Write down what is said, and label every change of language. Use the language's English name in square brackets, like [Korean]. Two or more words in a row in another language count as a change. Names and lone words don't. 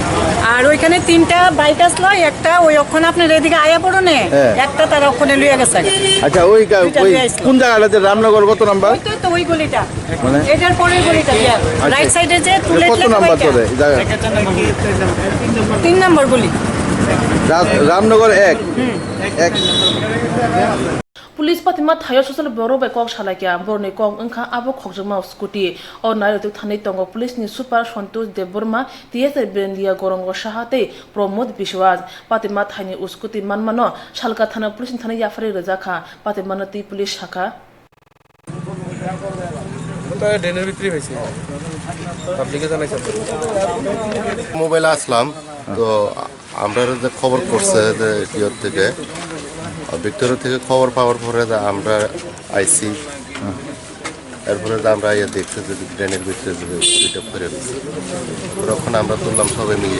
[Bangla] আর ওইখানে তিনটা বাইক আসলো একটা ওই ওখানে আপনার এদিকে আয়া পড়ো নে একটা তার ওখানে লইয়া গেছে আচ্ছা ওই কোন জায়গাটাতে রামনগর কত নাম্বার তো ওই গলিটা মানে এটার পরের গলিটা রাইট সাইডে যে টুলেট কত নাম্বার ধরে 3 নম্বর গলি রামনগর 1 [Kok Borok] पुलिस पातिमा थायो ससल बरो बाय कक सालायकिया बरनि कक अंखा आबो खकजमा स्कुटी ओ नायरतु थानै तंग पुलिसनि सुपार सन्तोष देबबर्मा टीएसआर बेन्दिया गरंग साहाते प्रमोद विश्वास पातिमा थाइनि स्कुटी मानमानो सालका थाना पुलिसनि थानै याफारि रजाखा पातिमानो ती पुलिस शाखा [Bangla] ড্রেনের ভিতরে হয়েছে পাবলিকে জানাইছে মোবাইল আসলাম তো আমরা যে খবর করছে যে টিওর থেকে ভিক্টোরিয়া থেকে খবর পাওয়ার পরে আমরা আইসি এরপরে আমরা ইয়ে দেখছি যে ট্রেনের ভিতরে যে ফেরে দিচ্ছে তখন আমরা তুললাম সবাই মিলিয়ে